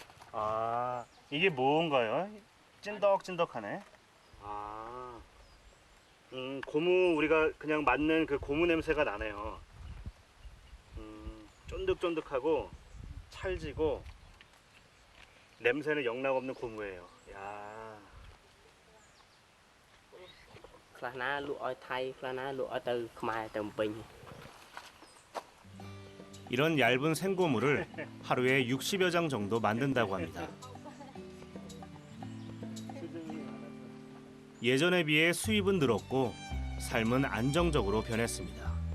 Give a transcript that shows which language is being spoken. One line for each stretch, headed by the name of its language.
Korean: 아, 이게 뭔가요? 찐덕찐덕하네. 아, 고무 우리가 그냥 맞는 그 고무 냄새가 나네요. 쫀득쫀득하고 찰지고 냄새는 영락없는 고무예요. 야.
Khmer: ខ្លះណាលក់ឲ្យថៃខ្លះណាលក់ឲ្យទៅខ្មែរទៅពេញ
Korean: 이런 얇은 생고무를 하루에 60여 장 정도 만든다고 합니다. 예전에 비해 수입은 늘었고 삶은 안정적으로 변했습니다.